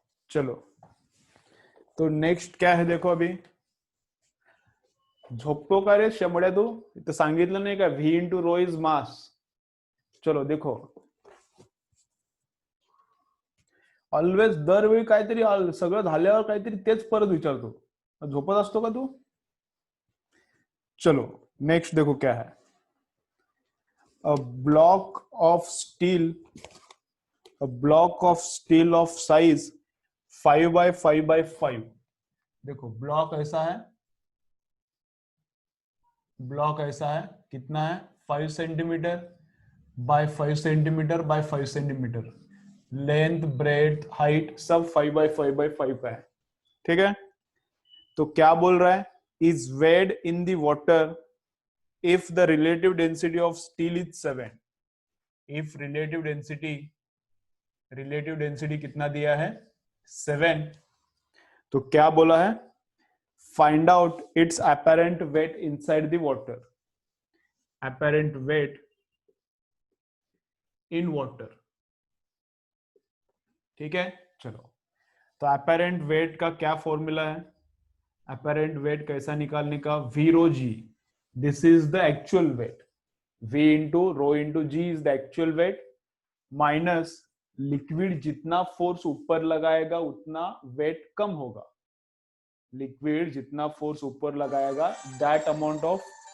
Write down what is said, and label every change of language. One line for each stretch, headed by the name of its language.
Hindi: चलो तो नेक्स्ट क्या है, देखो
Marathi: अभी झोपतो का रे शंभड्या, तू इथं सांगितलं नाही का,
English: V into rho is mass.
Marathi: चलो देखो, ऑलवेज दरवेळी काहीतरी सगळं झाल्यावर काहीतरी तेच परत विचारतो, झोपत असतो का तू।
Hindi: चलो नेक्स्ट देखो क्या है,
English: A block of steel, a block of steel of size 5 by 5 by 5।
Hindi: देखो ब्लॉक ऐसा है, ब्लॉक ऐसा है, कितना है 5 centimetre bye 5 centimetre bye 5 centimetre, length breadth height सब 5 by 5 by 5 का है, ठीक है। तो क्या बोल रहा है,
English: is weighed in the water if the relative density of steel is 7, if relative
Hindi: density कितना दिया है 7, तो क्या बोला है
English: Find out its apparent weight inside the water, apparent weight in water।
Hindi: ठीक है, चलो तो apparent weight का क्या फॉर्मूला है, apparent weight कैसा निकालने का, v rho g,
English: this is the actual weight,
Hindi: v into rho into g is the actual weight minus liquid जितना फोर्स ऊपर लगाएगा उतना वेट कम होगा, लिक्विड जितना फोर्स ऊपर लगाएगा
English: that amount of